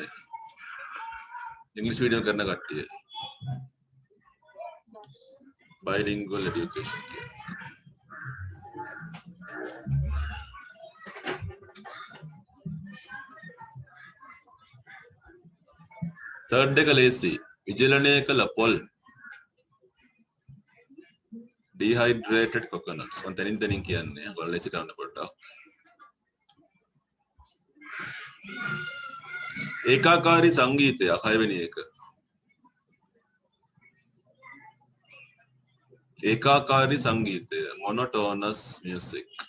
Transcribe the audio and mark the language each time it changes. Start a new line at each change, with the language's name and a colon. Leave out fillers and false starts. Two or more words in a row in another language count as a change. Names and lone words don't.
Sinhala: ඉංග්‍රීසි මීඩියම් කරන කට්ටිය.
English: bilingual education
Sinhala: කියන්නේ. third එක ලේසි. විජලනය කළ පොල්.
English: dehydrated coconuts.
Sinhala: මම තනින් කියන්නේ. ඔයාලා ලේසි කරන්න පොඩ්ඩක්. ඒකාකාරී සංගීතයක් 6 වෙනි එක. ඒකාකාරී සංගීතය
English: monotonous music.